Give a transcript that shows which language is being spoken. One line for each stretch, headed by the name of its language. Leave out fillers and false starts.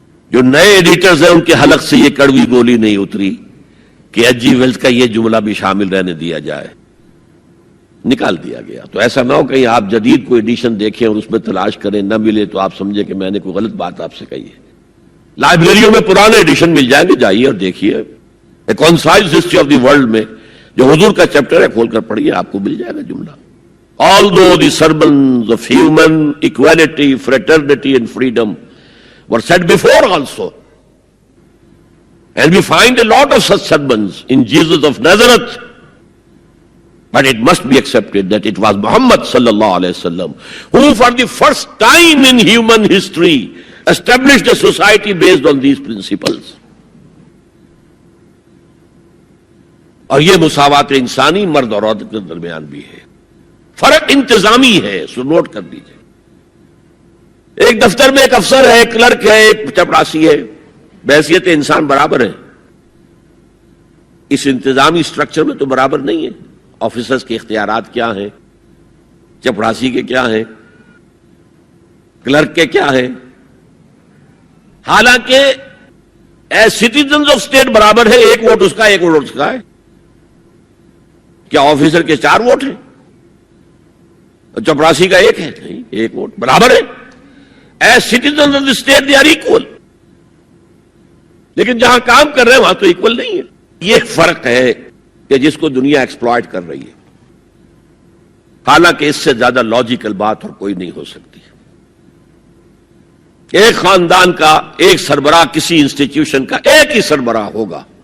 Urdu: جو نئے ایڈیٹرز ہیں ان کے حلق سے یہ کڑوی گولی نہیں اتری کہ ایچ جی ویلز کا یہ جملہ بھی شامل رہنے دیا جائے, نکال دیا گیا. تو ایسا نہ ہو کہیں آپ جدید کوئی ایڈیشن دیکھیں اور اس میں تلاش کریں, نہ ملے تو آپ سمجھیں کہ میں نے کوئی غلط بات آپ سے کہی ہے. لائبریریوں میں پرانے ایڈیشن مل جائیں گے, جائیے اور دیکھیے. اے concise history of the world میں جو حضور کا چیپٹر ہے کھول کر پڑھیے, آپ کو مل جائے گا جملہ.
English: Although the sermons of human equality, fraternity and freedom were said before also, and we find a lot of such sermons in Jesus of Nazareth, but it must be accepted that it was Muhammad sallallahu alaihi wasallam who for the first time in human history established a society based on these principles.
Urdu: اور یہ مساوات انسانی مرد اور عورت کے درمیان بھی ہے. فرق انتظامی ہے, سو نوٹ کر دیجیے. ایک دفتر میں ایک افسر ہے, ایک کلرک ہے, ایک چپراسی ہے, بحیثیت انسان برابر ہے. اس انتظامی سٹرکچر میں تو برابر نہیں ہے. آفیسرز کے اختیارات کیا ہیں, چپراسی کے کیا ہیں, کلرک کے کیا ہیں. حالانکہ
English: as citizens of state
Urdu: برابر ہے, ایک ووٹ اس کا, ایک ووٹ اس کا ہے. کیا آفیسر کے 4 ووٹ ہیں اور چپراسی کا 1 ہے؟ نہیں, 1 ووٹ برابر ہے.
English: As citizens of the state they are equal.
Urdu: لیکن جہاں کام کر رہے ہیں وہاں تو ایکول نہیں ہے. یہ فرق ہے کہ جس کو دنیا ایکسپلائٹ کر رہی ہے. حالانکہ اس سے زیادہ لاجیکل بات اور کوئی نہیں ہو سکتی. ایک خاندان کا ایک سربراہ کسی انسٹیٹیوشن کا ایک ہی سربراہ ہوگا.